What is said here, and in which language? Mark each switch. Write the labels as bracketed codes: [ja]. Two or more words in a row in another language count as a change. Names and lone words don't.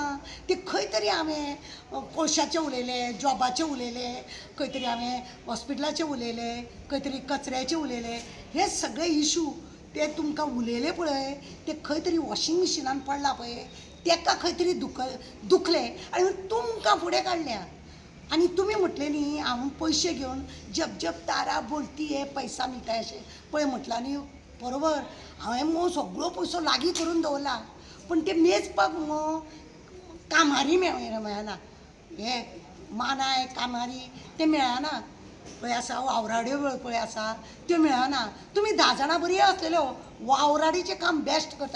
[kok] ते खंय तरी हांवें कोळशाचें उलयलें, जॉबाचें उलयलें, खंय तरी हांवें हॉस्पिटलाचें उलयलें, खंय तरी कचऱ्याचें उलयलें. हे सगळे इशू ते तुमकां उलयले पळय ते खंय तरी वॉशींग मिशिनान पडला पळय ताका खंय तरी दुखलें आनी तुमकां फुडें काडल्या. आनी तुमी म्हटलें न्ही हांव पयशे घेवन [hi] जब जब तारा बोलती है पैसा [kok] मिळटा अशें पळय म्हटलां न्ही बरोबर. हांवें मगो सगळो पयसो लागीं करून दवरला पूण ते मेजपाक मगो कामारी मेळना. हे मानाय कामारी ते मेळना पळय आसा. वावराड्यो पळय आसा त्यो मेळना. तुमी 10 जाणां बरी आसलेल्यो वावराडीचें काम बेस्ट करताले.